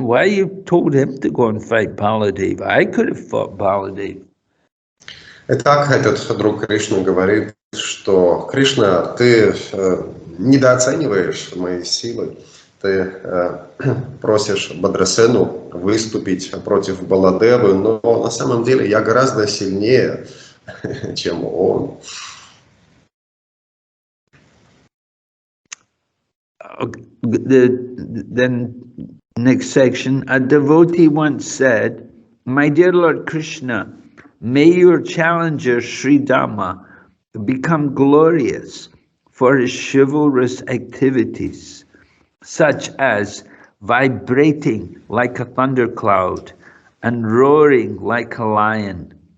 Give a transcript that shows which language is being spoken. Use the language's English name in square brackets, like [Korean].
[English] Why you told him to go and fight Baladev? I could have fought Baladev. [Russian] Итак, этот друг Кришны говорит, что Кришна, ты недооцениваешь мои силы. Ты просишь Бадрасену выступить против Баладевы, но на самом деле я гораздо сильнее, чем он. [English] Then next section, a devotee once said, "My dear Lord Krishna, may your challenger Sri Dhamma become glorious for his chivalrous activities, such as vibrating like a thundercloud and roaring like a lion.